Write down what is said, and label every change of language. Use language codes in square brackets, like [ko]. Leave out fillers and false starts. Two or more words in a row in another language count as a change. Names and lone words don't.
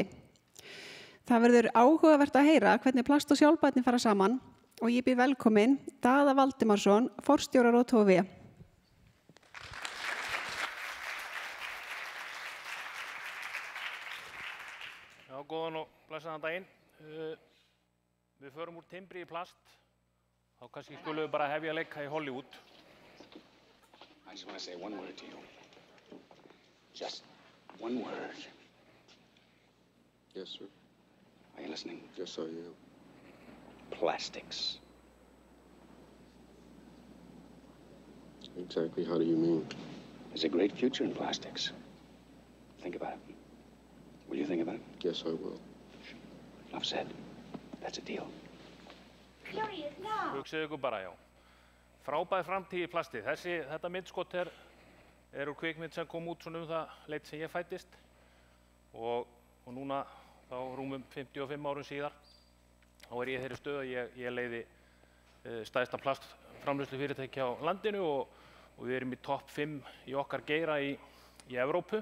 [is] Það verður áhugavert að heyra hvernig plast og sjálfbærni fara saman og ég býð velkomin Daða Valdimarsson, forstjóra Rotovia. Já, góðan og blessaðan daginn. Við förum úr timbri í plast. Þá kannski skulum við bara hefja að leika í Hollywood. [en] I just want to say one word to you. Just one word. Yes, sir. Are you listening? Yes, I am. Plastics. Exactly how do you mean? There's a great future in plastics. Think about it. Will you think about it? Yes, I will. Enough said. That's a deal. [is] Hugsið ykkur bara, já. Frábær framtíð í plasti. Þetta myndskot er úr kvikmynd sem kom út svona það leit sem ég fæddist. Og núna, þá rúmum 55 árum síðar, þá er ég þeirri stöð að ég leiði stærsta plastframleiðslu fyrirtæki á landinu og við erum í topp 5 í okkar geira í Evrópu.